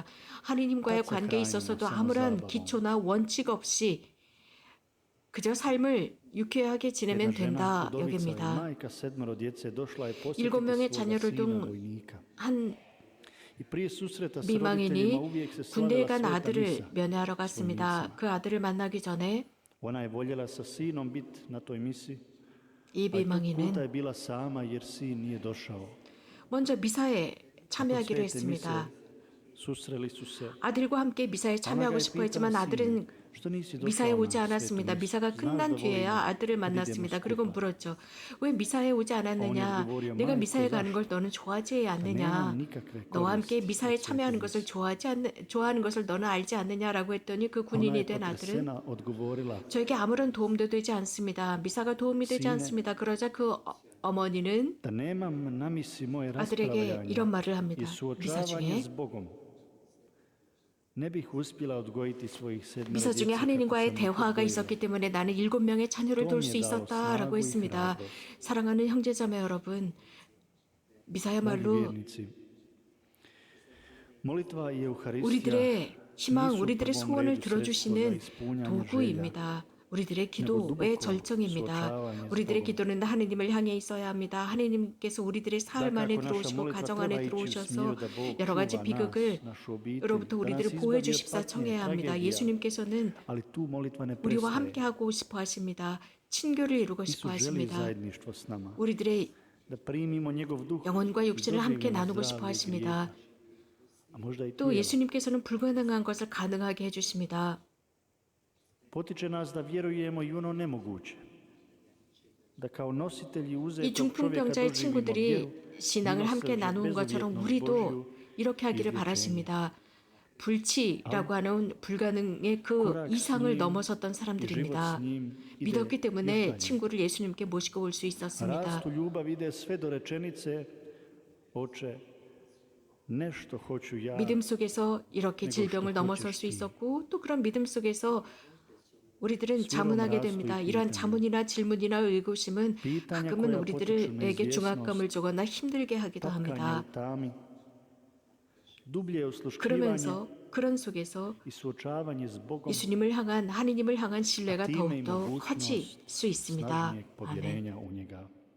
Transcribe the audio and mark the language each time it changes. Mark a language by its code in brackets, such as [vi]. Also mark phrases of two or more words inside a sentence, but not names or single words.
[ko] 하느님과의 관계에 있어서도 아무런 기초나 원칙 없이 그저 삶을 유쾌하게 지내면 된다 여깁니다. 7명의 자녀를 둔 한 미망인이 군대에 간 아들을 면회하러 갔습니다. 그 아들을 만나기 전에 [hr] Ona je voljela sa sinom biti na toj misiji, [ko] 이 [hr] ali tog puta [ko] 미망인은 [hr] je bila sama jer sin nije došao. [ko] 먼저 미사에 참여하기로 [hr] Svete [ko] 했습니다. [hr] mise susreli su se. [ko] 아들과 함께 미사에 참여하고 싶어 했지만 아들은 미사에 오지 않았습니다. 미사가 끝난 뒤에야 아들을 만났습니다. 그리고 물었죠. 왜 미사에 오지 않았느냐? 내가 미사에 가는 걸 너는 좋아하지 않느냐? 너와 함께 미사에 참여하는 것을 좋아하는 것을 너는 알지 않느냐라고 했더니 그 군인이 된 아들은 저에게 아무런 도움도 되지 않습니다. 미사가 도움이 되지 않습니다. 그러자 그 어머니는 [hr] Da nemam na misli moje [ko] 아들에게 이런 말을 [hr] raspravljanja [ko] 합니다. [hr] i [ko] 미사 [hr] suočavanje [ko] 중에 [hr] s Bogom. Ne bih uspjela odgojiti svojih sedmero [ko] 미사 중에 [hr] djece kako [ko] 하느님과의 [hr] sam ih [ko] 대화가 [hr] odgojila. [ko] 있었기 때문에 나는 7명의 자녀를 돌 수 있었다라고 했습니다. 사랑하는 형제자매 여러분, [hr] Dragi [ko] 미사야말로 [hr] vjernici, molitva i Euharistija [ko] 우리들의 희망, [hr] nisu u [ko] 우리들의 [hr] prvom [ko] 소원을 [hr] redu sredstvo za [ko] 들어주시는 [hr] ispunjanje želja. [ko] 도구입니다. 우리들의 기도의 절정입니다. 우리들의 기도는 하느님을 향해 있어야 합니다. 하느님께서 우리들의 삶 안에 들어오시고 가정 안에 들어오셔서 여러 가지 비극으로부터 우리들을 보호해 주십사 청해야 합니다. 예수님께서는 [hr] Ali tu molitva ne [ko] 우리와 [hr] prestaje. [ko] 함께하고 싶어 하십니다. 친교를 이루고 싶어 [hr] Isus želi [ko] 하십니다. [hr] zajedništvo s nama. [ko] 우리들의 [hr] Da primimo njegov duh [ko] 영혼과 [hr] i [ko] 육신을 함께 [hr] doživimo [ko] 나누고 [hr] zdravlje [ko] 싶어 [hr] i [ko] 하십니다. [hr] grijeha. A možda i tu [ko] 또 [hr] je. [ko] 예수님께서는 불가능한 것을 가능하게 해주십니다. [hr] Potiče nas da vjerujemo i u ono nemoguće. Da kao nositelji [ko] 이 [hr] uzetog čovjeka [ko] 중풍병자의 [hr] doživimo [ko] 친구들이 [hr] vjeru, [ko] 신앙을 함께 [hr] milosrđe, [ko] 나누는 것처럼 [hr] bezuvjetnost [ko] 우리도 [hr] Božju [ko] 이렇게 하기를 [hr] izlječenje. [ko] 바라십니다. 불치라고 하는 불가능의 그 이상을 넘어섰던 [hr] i život [ko] 사람들입니다. [hr] s njim ide [ko] 믿었기 [hr] još [ko] 때문에 [hr] dalje. [ko] 친구를 예수님께 모시고 올 수 있었습니다. [hr] Rastu ljubav ide sve do rečenice Oče, nešto hoću ja. [ko] 믿음 속에서 이렇게 질병을 넘어설 수 있었고 또 그런 믿음 속에서 우리들은 자문하게 됩니다. 이러한 자문이나 질문이나 의구심은 가끔은 우리들에게 중압감을 주거나 힘들게 하기도 합니다. [hr] tapkanje u tami, dublje osluškivanje [ko] 그러면서 그런 속에서 [hr] i suočavanje s Bogom, [ko] 예수님을 향한 하느님을 향한 신뢰가 [hr] time i [ko] 더욱더 [hr] mogućnost [ko] 커질 수 있습니다. [hr] snažnijeg [ko] 아멘. [hr] povjerenja u njega.